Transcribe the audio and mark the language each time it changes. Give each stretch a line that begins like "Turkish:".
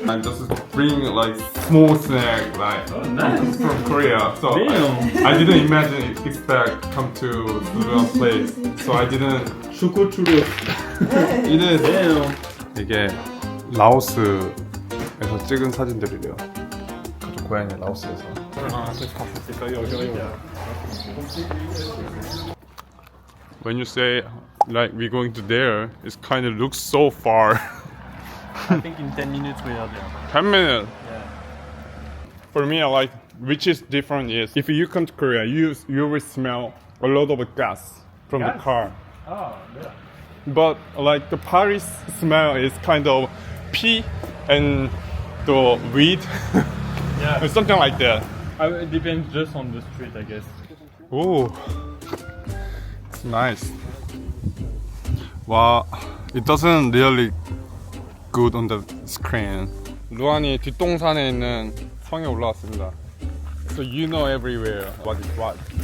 English: And just bring like small snack like Oh, nice. from Korea. So Damn. I didn't imagine expect come to Sudan place. So I didn't Choco churros. eat it. Damn.
Korean: 이게 라오스에서 찍은 사진들이래요. 가족 고향이 라오스에서.
English: When you say like we're going to there, it kind of looks so far. I think in 10 minutes we are there. 10 minutes. Yeah. For me, I like which is different is if you come to Korea, you will smell a lot of gas from the Gas? car. Oh, yeah. But like the Paris smell is kind of pee and the weed, Yeah. something like that. It depends just on the street, I guess. Oh, it's nice. Wow, it doesn't really good on the screen.
Korean: 루안이 뒷동산에 있는 성에 올라왔습니다.
English: So you know everywhere what is what.